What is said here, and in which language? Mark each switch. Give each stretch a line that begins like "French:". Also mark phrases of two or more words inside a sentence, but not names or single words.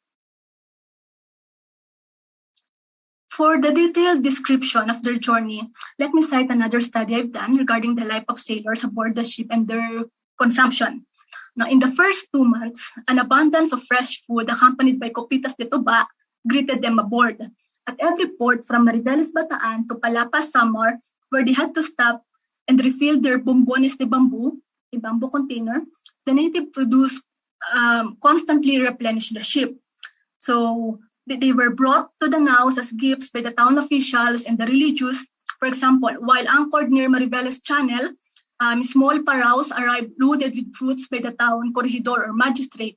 English: For the detailed description of their journey, let me cite another study I've done regarding the life of sailors aboard the ship and their consumption. Now, in the first 2 months, an abundance of fresh food accompanied by
Spanish: copitas de tuba
English: greeted them aboard. At every port from Mariveles, Bataan to Palapa, Samar, where they had to stop and refill their
Spanish: bombones de bamboo,
English: a bamboo container, the native produce constantly replenished the ship. So they were brought to the naws as gifts by the town officials and the religious. For example, while anchored near Mariveles Channel, small paraos arrived loaded with fruits by the town corregidor or magistrate.